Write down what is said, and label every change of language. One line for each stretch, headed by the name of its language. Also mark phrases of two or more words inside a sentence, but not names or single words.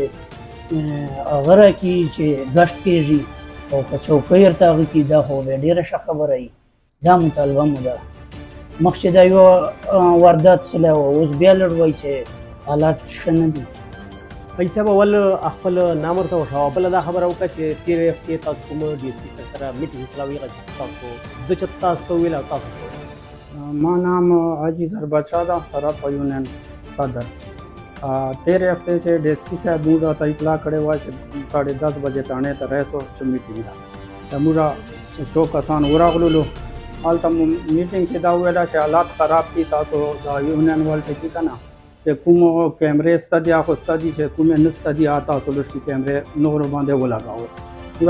Pashto: دې هغه راکړي چې ګشت کېږي او که چوکۍ ورته هغه کړي دا خو بیا ډېره ښه خبره وي دا مطالبه مو ده مخکې دا یوه واردات سلی وه اوس بیا لږ وایي چې حالات ښه نه دي حاجي صاحب اول خپل نام ورته وښوه بله دا خبره وکړه چې تېرې هفتې تاسو کوم ډي اس پي صاحب سره میټینګ سره وي هغه چې تاسو ده چې تاسو ته وویل او تاسو ته ما نام حاجی ظربادشاه ده سراپا یونین صدر
Urdu: تیرے ہفتے سے
Pashto: ڈی ایس پی صاحب موږ راته اطلاع کړې وه چې 10:30 بجې تاڼې ته رئیس چې میټینګ ده د موږ څو کسان ورغللو هلته مو میټینګ چې دا وویله چې حالات خراب دي تاسو دا یونین وال چې دي که نه چې کوم کیمرې شته دي هغه شته دي چې کومې نشته دي هغه تاسو لږ کیمرې نورو باندې ولګوئ موږ